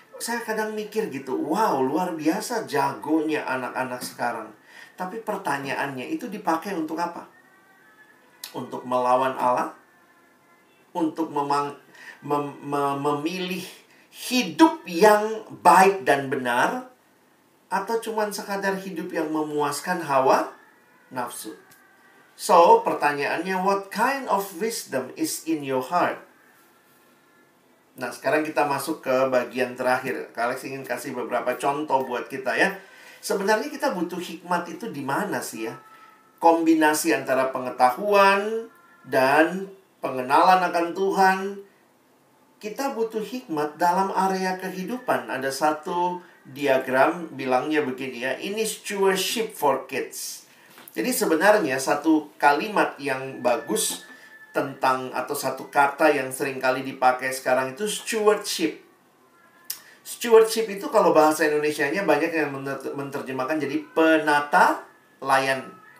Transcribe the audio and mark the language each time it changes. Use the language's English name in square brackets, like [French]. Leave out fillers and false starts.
[Indonesian] Saya kadang mikir gitu, wow, luar biasa jagonya anak-anak sekarang. Tapi pertanyaannya, itu dipakai untuk apa? Untuk melawan Allah? Untuk memilih hidup yang baik dan benar? Atau cuman sekadar hidup yang memuaskan hawa nafsu? So, pertanyaannya, [English] what kind of wisdom is in your heart? [Indonesian] Nah, sekarang kita masuk ke bagian terakhir. Kak Alex ingin kasih beberapa contoh buat kita ya. Sebenarnya kita butuh hikmat itu di mana sih ya? Kombinasi antara pengetahuan dan pengenalan akan Tuhan. Kita butuh hikmat dalam area kehidupan. Ada satu diagram bilangnya begini ya. [English] Ini stewardship for kids. [Indonesian] Jadi sebenarnya satu kalimat yang bagus tentang atau satu kata yang sering kali dipakai sekarang itu stewardship. Stewardship itu kalau bahasa Indonesianya banyak yang menerjemahkan jadi penata layan.